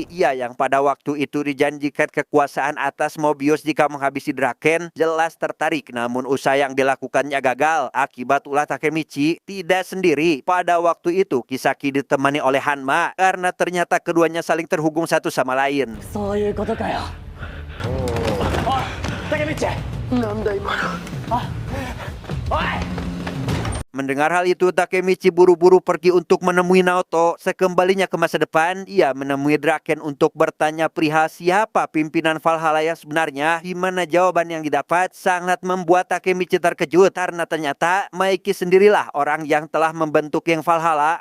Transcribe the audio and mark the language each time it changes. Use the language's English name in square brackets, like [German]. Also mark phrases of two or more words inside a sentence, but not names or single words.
[Indonesian] Ia yang pada waktu itu dijanjikan kekuasaan atas Mobius jika menghabisi Draken, jelas tertarik, namun usaha yang dilakukannya gagal. Akibat ulah Takemichi tidak sendiri. Pada waktu itu Kisaki ditemani oleh Hanma karena ternyata keduanya saling terhubung satu sama lain. [Japanese] そういうことかよ。おい、タケミッチ。なんだ今の。おい。 [Indonesian] Mendengar hal itu, Takemichi buru-buru pergi untuk menemui Naoto. Sekembalinya ke masa depan, ia menemui Draken untuk bertanya perihal siapa pimpinan Valhalla yang sebenarnya. Di mana jawaban yang didapat sangat membuat Takemichi terkejut karena ternyata Maiki sendirilah orang yang telah membentuk geng Valhalla.